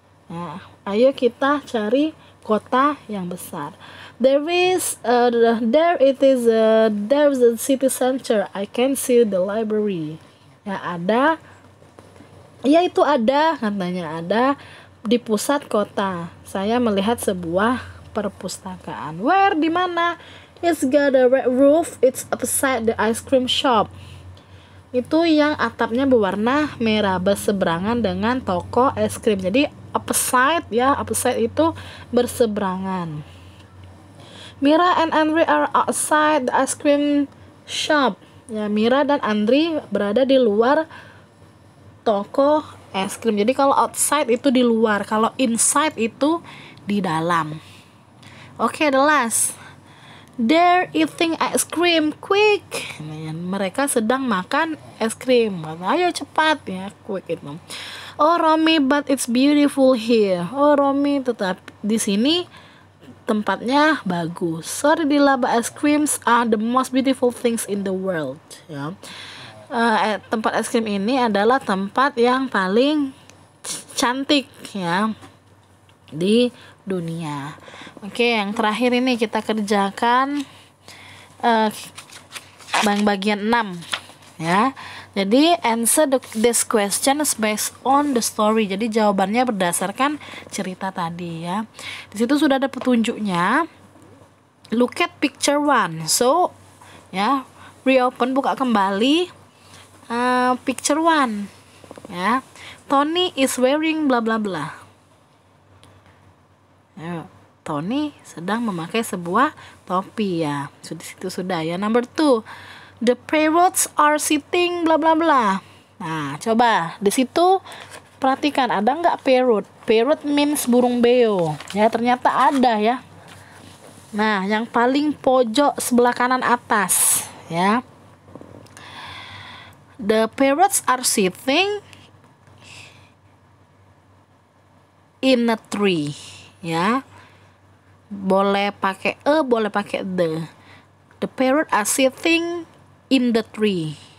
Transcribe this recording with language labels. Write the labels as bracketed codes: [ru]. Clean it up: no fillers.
[id] Nah, ayo kita cari kota yang besar. [en] There is there is a city center. I can see the library. [id] Ya, ada. Ya, itu ada, katanya ada di pusat kota. Saya melihat sebuah perpustakaan. Where, di mana? [en] It's got a red roof. It's upside the ice cream shop. [id] Itu yang atapnya berwarna merah berseberangan dengan toko es krim. Jadi upside ya, upside itu berseberangan. [en] Mira and Andre are outside the ice cream shop. [id] Ya, Mira dan Andre berada di luar toko es krim. Jadi kalau outside itu di luar, kalau inside itu di dalam. [en] Oke, the last. They're eating ice cream, quick. [id] Mereka sedang makan es krim. Ayo cepat ya, quick itu. [en] Oh Romi, but it's beautiful here. [id] Oh Romi, tetap di sini tempatnya bagus. [en] Sorry Dila, but ice creams are the most beautiful things in the world. [id] Ya. Tempat es krim ini adalah tempat yang paling cantik ya di dunia. Oke, yang terakhir ini kita kerjakan bagian 6 ya. [en] Jadi answer this question is based on the story. [id] Jadi jawabannya berdasarkan cerita tadi ya. Di situ sudah ada petunjuknya. [en] Look at picture 1. So ya, reopen, [id] buka kembali [en] picture 1 ya. Tony is wearing bla bla bla. [id] Ya, Tony sedang memakai sebuah topi ya. Situ sudah ya. [en] Number 2, the parrots are sitting bla bla bla. [id] Nah, coba di situ perhatikan, ada nggak parrot? [en] Parrot means [id] burung beo. Ya, ternyata ada ya. Nah, yang paling pojok sebelah kanan atas ya. [en] The parrots are sitting in a tree ya. [id] Boleh pakai boleh pakai the. [en] The parrot are sitting in the tree.